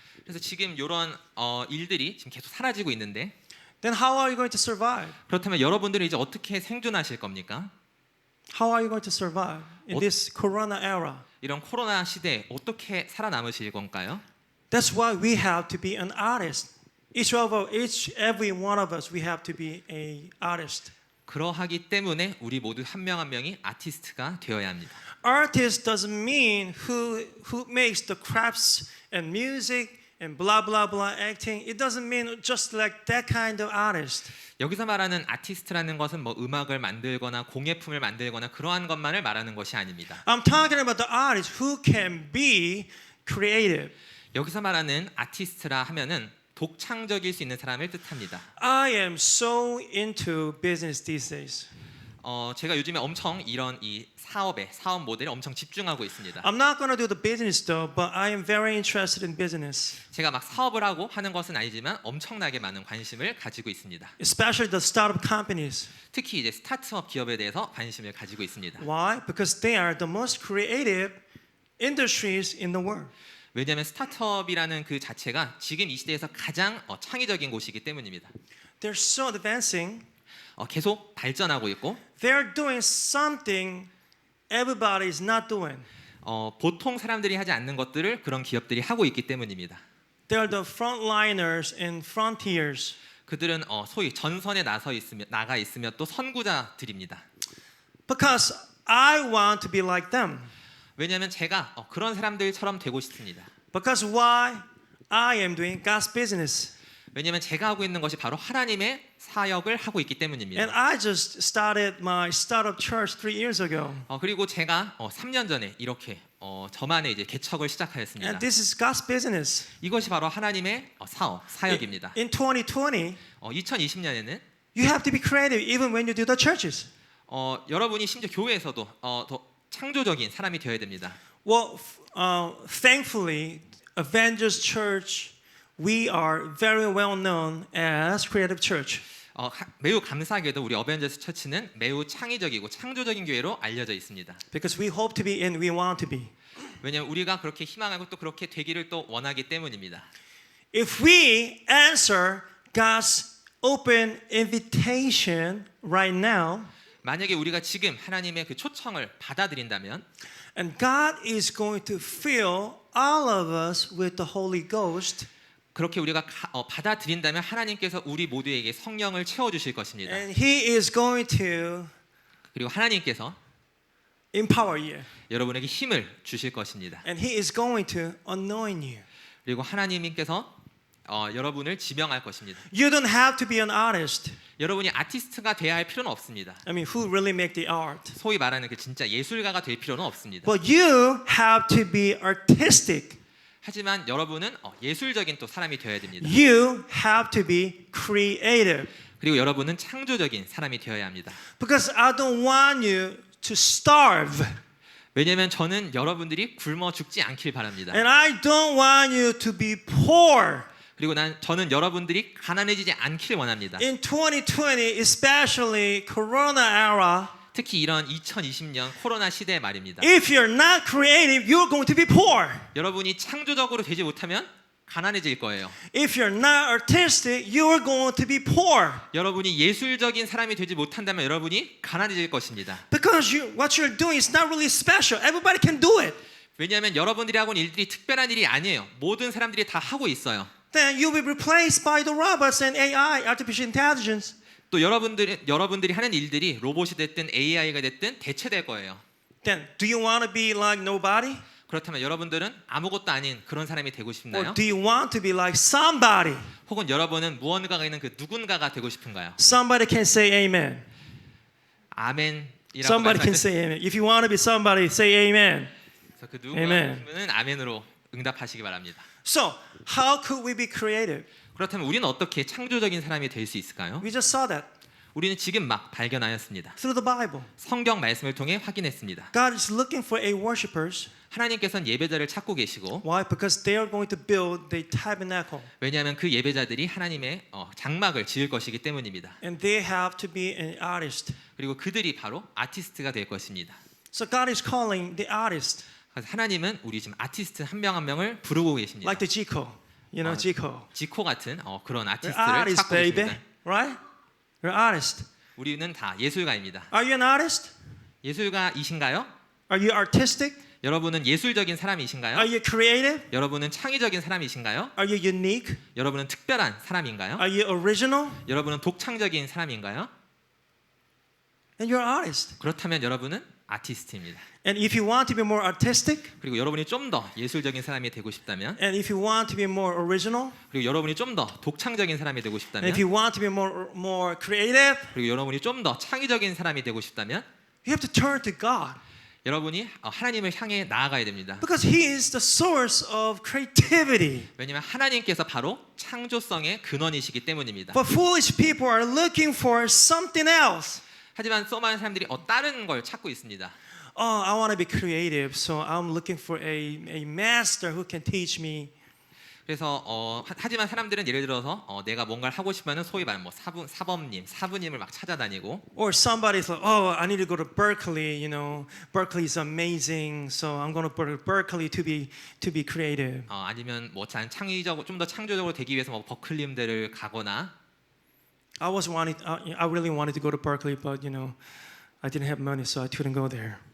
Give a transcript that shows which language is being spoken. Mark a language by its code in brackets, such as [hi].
[ko] 그래서 지금 이런 일들이 지금 계속 사라지고 있는데 [en] Then how are you going to survive? [ko] 그렇다면 여러분들은 이제 어떻게 생존하실 겁니까? [en] How are you going to survive in this Corona era? [ko] 이런 코로나 시대에 어떻게 살아남으실 건가요? [en] That's why we have to be an artist. Every one of us, we have to be a artist. [ko] 그러하기 때문에 우리 모두 한 명 한 명이 아티스트가 되어야 합니다. [en] Artist doesn't mean who makes the crafts and music and blah blah blah acting. It doesn't mean just like that kind of artist. [ko] 여기서 말하는 아티스트라는 것은 뭐 음악을 만들거나 공예품을 만들거나 그러한 것만을 말하는 것이 아닙니다. [en] I'm talking about the artist who can be creative. [ko] 여기서 말하는 아티스트라 하면은 독창적일 수 있는 사람을 뜻합니다. [en] I am so into business these days. [ko] 제가 요즘에 엄청 이런 이 사업 모델에 엄청 집중하고 있습니다. [en] I'm not going to do the business though, but I am very interested in business. [ko] 제가 막 사업을 하고 하는 것은 아니지만 엄청나게 많은 관심을 가지고 있습니다. [en] Especially the startup companies. [ko] 특히 이제 스타트업 기업에 대해서 관심을 가지고 있습니다. [en] Why? Because they are the most creative industries in the world. [ko] 왜냐하면 스타트업이라는 그 자체가 지금 이 시대에서 가장 창의적인 곳이기 때문입니다. [en] They're so advancing. [ko] 계속 발전하고 있고 [en] They're doing something everybody is not doing. [ko] 보통 사람들이 하지 않는 것들을 그런 기업들이 하고 있기 때문입니다. [en] They're the frontliners and frontiers. [ko] 그들은 소위 전선에 나가 있으며 또 선구자들입니다. [en] Because I want to be like them. [ko] 왜냐하면 제가 그런 사람들처럼 되고 싶습니다. [en] Because why? I am doing God's business. [ko] 왜냐하면 제가 하고 있는 것이 바로 하나님의 사역을 하고 있기 때문입니다. [en] And I just started my startup church 3 years ago. [ko] 그리고 제가 3년 전에 이렇게 저만의 이제 개척을 시작하였습니다. [en] And this is God's business. [ko] 이것이 바로 하나님의 사역입니다. [en] In 2020, [ko] 2020년에는 [en] you have to be creative even when you do the churches. [ko] 여러분이 심지어 교회에서도 더 창조적인 사람이 되어야 됩니다. [en] Well, thankfully, Avengers Church, we are very well known as creative church. [ko] 매우 감사하게도 우리 어벤져스 처치는 매우 창의적이고 창조적인 교회로 알려져 있습니다. [en] Because we hope to be and we want to be. [ko] 왜냐하면 우리가 그렇게 희망하고 또 그렇게 되기를 또 원하기 때문입니다. [en] If we answer God's open invitation right now, [ko] 만약에 우리가 지금 하나님의 그 초청을 받아들인다면 [en] and God is going to fill all of us with the Holy Ghost, [ko] 그렇게 우리가 받아들인다면 하나님께서 우리 모두에게 성령을 채워주실 것입니다. [en] and He is going to [ko] 그리고 하나님께서 [en] empower you, [ko] 여러분에게 힘을 주실 것입니다. [en] and He is going to anoint you. [ko] 그리고 하나님께서 여러분을 지명할 것입니다. [en] You don't have to be an artist. [ko] 여러분이 아티스트가 돼야 할 필요는 없습니다. [en] I mean, who really make the art? [ko] 소위 말하는 그 진짜 예술가가 될 필요는 없습니다. [en] But you have to be artistic. [ko] 하지만 여러분은 예술적인 또 사람이 되어야 됩니다. [en] You have to be creative. [ko] 그리고 여러분은 창조적인 사람이 되어야 합니다. [en] Because I don't want you to starve. [ko] 왜냐하면 저는 여러분들이 굶어 죽지 않길 바랍니다. [en] And I don't want you to be poor. [ko] 그리고 저는 여러분들이 가난해지지 않길 원합니다. [en] In 2020, especially Corona era, [ko] 특히 이런 2020년 코로나 시대의 말입니다. [en] if you're not creative, you're going to be poor. [ko] 여러분이 창조적으로 되지 못하면 가난해질 거예요. [en] If you're not artistic, you're going to be poor. [ko] 여러분이 예술적인 사람이 되지 못한다면 여러분이 가난해질 것입니다. [en] Because what you're doing is not really special. Everybody can do it. [ko] 왜냐하면 여러분들이 하고 있는 일들이 특별한 일이 아니에요. 모든 사람들이 다 하고 있어요. [en] Then you will be replaced by the robots and AI, artificial intelligence. [ko] 또 여러분들이 하는 일들이 로봇이 됐든 AI가 됐든 대체될 거예요. [en] Then do you want to be like nobody? [ko] 그렇다면 여러분들은 아무것도 아닌 그런 사람이 되고 싶나요? [en] Or do you want to be like somebody? [ko] 혹은 여러분은 무언가가 있는 그 누군가가 되고 싶은가요? [en] Somebody can say amen. [ko] 아멘이라고 [en] Somebody can [ko] 말씀하셨. [en] say amen. If you want to be somebody, say amen. [ko] 그래서 그 누군가는 [en] Amen. [ko] 아멘으로 응답하시기 바랍니다. [en] So, how could we be creative? [ko] 그렇다면 우리는 어떻게 창조적인 사람이 될 수 있을까요? [en] We just saw that [ko] 우리는 지금 막 발견하였습니다. [en] through the Bible. [ko] 성경 말씀을 통해 확인했습니다. [en] God is looking for a worshipers. [ko] 하나님께서는 예배자를 찾고 계시고 [en] Why? Because they are going to build the tabernacle. [ko] 왜냐하면 그 예배자들이 하나님의 장막을 지을 것이기 때문입니다. [en] And they have to be an artist. [ko] 그리고 그들이 바로 아티스트가 될 것입니다. [en] So God is calling the artist. [ko] 그래서 하나님은 우리 지금 아티스트 한 명 한 명을 부르고 계십니다. [en] Like the Chico. You know, Chico. [ko] 지코 같은 그런 [en] You're [ko] 아티스트를 [en] artist, [ko] 찾고 [en] baby. [ko] 계십니다. [en] Right? You're artist. [ko] 우리는 다 예술가입니다. [en] Are you an artist? [ko] 예술가이신가요? [en] Are you artistic? [ko] 여러분은 예술적인 사람이신가요? [en] Are you creative? [ko] 여러분은 창의적인 사람이신가요? [en] Are you unique? [ko] 여러분은 특별한 사람인가요? [en] Are you original? [ko] 여러분은 독창적인 사람인가요? [en] And you're an artist. [ko] 그렇다면 여러분은 아티스트입니다. [en] And if you want to be more artistic, [ko] 그리고 여러분이 좀 더 예술적인 사람이 되고 싶다면, [en] and if you want to be more original, [ko] 그리고 여러분이 좀 더 독창적인 사람이 되고 [en] and [ko] 싶다면, [en] if you want to be more creative, [ko] 그리고 여러분이 좀 더 창의적인 사람이 되고 싶다면, [en] you have to turn to God. [ko] 여러분이 하나님을 향해 나아가야 됩니다. [en] Because He is the source of creativity. [ko] 왜냐하면 하나님께서 바로 창조성의 근원이시기 때문입니다. [en] But foolish people are looking for something else. [ko] 하지만 많은 사람들이 다른 걸 찾고 있습니다. [en] Oh, I want to be creative, so I'm looking for a master who can teach me. [ko] 그래서 하지만 사람들은 예를 들어서 내가 뭔가를 하고 싶으면 소위 말하는 뭐 사부님을 막 찾아다니고 [en] Or somebody's like, oh, I need to go to Berkeley. You know, Berkeley is amazing, so I'm going to go to Berkeley to be creative. [ko] 아니면 뭐 창의적으로 좀 더 창조적으로 되기 위해서 뭐 버클리 음대를 가거나 [en] I really wanted to go to Berkeley, but you know, I didn't have money, so I couldn't go there.